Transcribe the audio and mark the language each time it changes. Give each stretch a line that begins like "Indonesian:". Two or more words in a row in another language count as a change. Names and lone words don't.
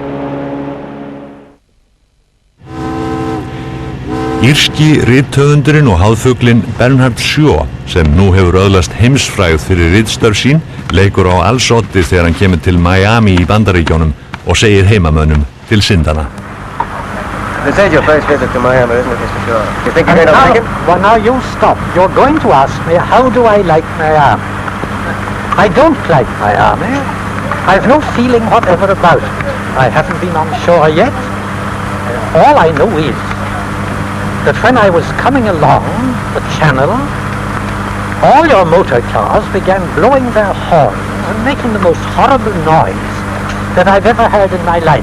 Icelandic: Írski rithöfundurinn og háðfuglinn Bernhard Shaw, sem nú hefur öðlast heimsfrægð fyrir ritstörf sín, leikur á allsoddi þegar hann kemur til Miami í Bandaríkjunum og segir heimamönnum til syndanna.
English: This is your first visit to Miami, isn't it, Mr. Shaw? You think you're going to like it? Well, now you stop. You're going to ask me, how do I like Miami? I don't like Miami. I've no feeling whatever about it. I haven't been on shore yet. All I know is that when I was coming along the channel, all your motor cars began blowing their horns and making the most horrible noise that I've ever heard in my life.